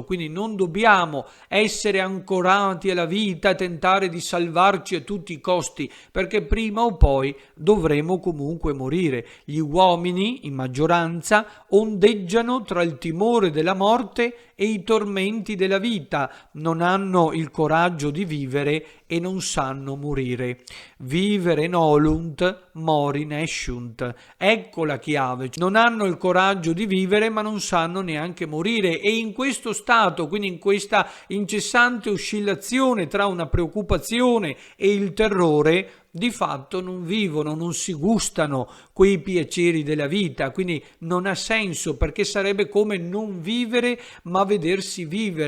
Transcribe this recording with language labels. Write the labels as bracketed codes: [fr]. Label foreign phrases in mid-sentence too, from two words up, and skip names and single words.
[it] Quindi non dobbiamo essere ancorati alla vita e tentare di salvarci a tutti i costi, perché prima o poi dovremo comunque morire. Gli uomini, in maggioranza, ondeggiano tra il timore della morte e i tormenti della vita, non hanno il coraggio di vivere e non sanno morire. [la] Vivere nolunt, mori nesciunt. [it] Ecco la chiave. Non hanno il coraggio di vivere, ma non sanno neanche morire, e in questo stato, quindi in questa incessante oscillazione tra una preoccupazione e il terrore, di fatto non vivono, non si gustano quei piaceri della vita, quindi non ha senso, perché sarebbe come non vivere ma vedersi vivere.